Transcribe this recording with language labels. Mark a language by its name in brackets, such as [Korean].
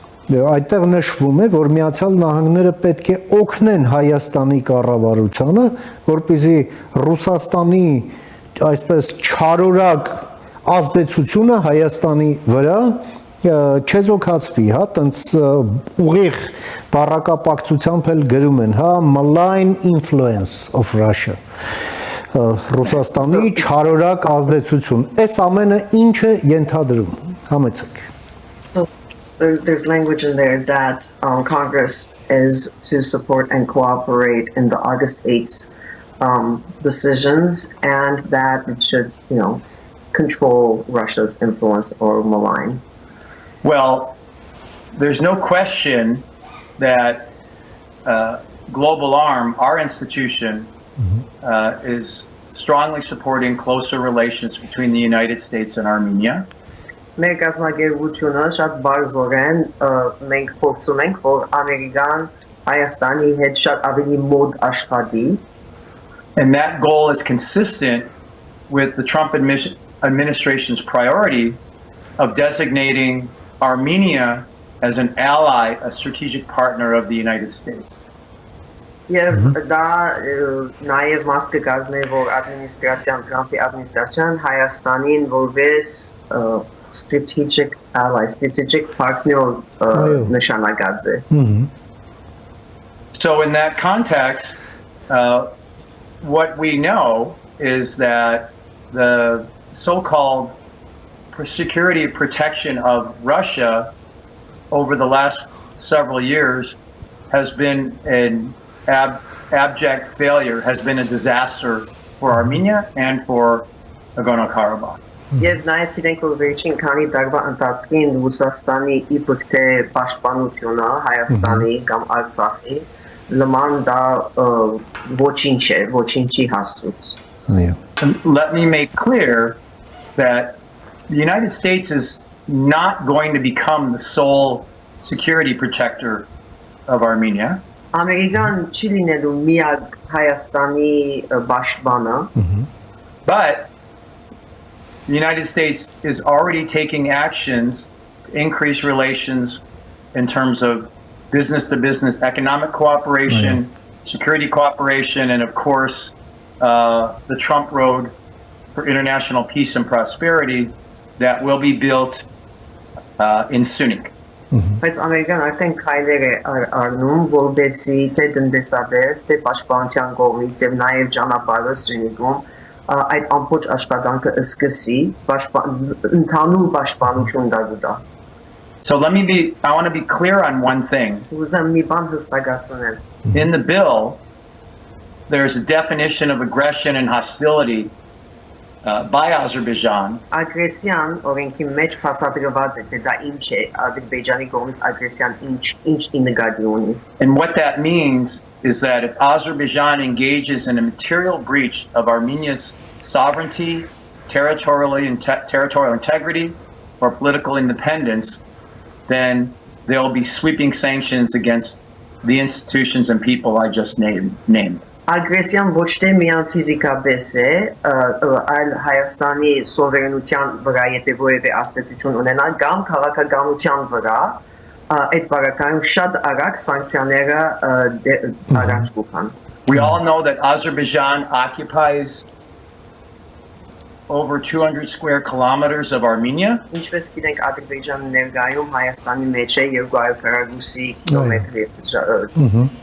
[Armenian] այդտեղ նշվում է, որ Միացյալ Նահանգները պետք է օգնեն Հայաստանի կառավարությանը, որպեսզի Ռուսաստանի այսպես չարորակ ազդեցությունը Հայաստանի վրա չեզոքացվի, հա, տենց ուղիղ բառակապակցությամբ էլ գրում են, հա, [English] malign influence of Russia, [Armenian] Ռուսաստանի չարորակ ազդեցություն, այս ամենը ինչ է ենթադրում, համեցեք։ [English] There's language in there that Congress is to support and cooperate in the August 8th decisions, and that it should, control Russia's influence or malign. Well, there's no question that Global ARM, our institution, is strongly supporting closer relations between the United States and Armenia. [Armenian] Մեր կազմակերպությունը շատ բարձրորեն մենք փորձում ենք, որ Ամերիկան Հայաստանի հետ շատ ավելի մոտ աշխատի. [English] And that goal is consistent with the Trump administration's priority of designating Armenia as an ally, a strategic partner of the United States. [Armenian] Եվ դա նաև մաս կկազմի, որ ադմինիստրացիան, Թրամփի ադմինիստրացիան Հայաստանին որպես [English] strategic ally, strategic partner [Armenian] նշանակած է. [English] So in that context, what we know is that the so-called security protection of Russia over the last several years has been an abject failure, has been a disaster for Armenia and for Nagorno-Karabakh. [Armenian] Եվ նաև գիտենք, որ վերջին քանի տարվա ընթացքին Ռուսաստանի իբր թե պաշտպանությունը Հայաստանի կամ Արցախի նման դա ոչինչ է, ոչինչի հասուց։ [English] And let me make clear that the United States is not going to become the sole security protector of Armenia. [Armenian] Ամերիկան չի լինելու միակ Հայաստանի պաշտպանը, [English] But the United States is already taking actions to increase relations in terms of business-to-business economic cooperation, security cooperation, and of course, the Trump Road for international peace and prosperity that will be built in Sunik. [Armenian] բայց ամերիկան արդեն քայլեր է առնում, որպեսզի թե տնտեսապես, թե պաշտպանության կողմից եւ նաեւ ճանապարհը Սյունիքում այդ ամբողջ աշխատանքը սկսի ընդհանուր պաշտպանություն դառնա։ [English] So I want to be clear on one thing. [Armenian] Ուզեմ մի բան հստակացնել։ [English] In the bill, there's a definition of aggression and hostility by Azerbaijan. [Armenian] Ագրեսիան օրենքի մեջ բացատրված է, թե դա ինչ է, Ադրբեջանի կողմից ագրեսիան ինչ նկատի ունի։ [English] And what that means is that if Azerbaijan engages in a material breach of Armenia's sovereignty, territorial integrity, or political independence, then there will be sweeping sanctions against the institutions and people I just named. [Armenian] Ագրեսիան ոչ թե միայն ֆիզիկապես է, այլ Հայաստանի սովերենության վրա եթե որևէ ազդեցություն ունենա, կամ քաղաքականության վրա, այդ բարակայում շատ արագ սանկցիաները առաջ կգան։ [English] We all know that Azerbaijan occupies over 200 square kilometers of Armenia. [Armenian] Ինչպես գիտենք, Ադրբեջանը ներկայում Հայաստանի մեջ է 200 քառակուսի կիլոմետր։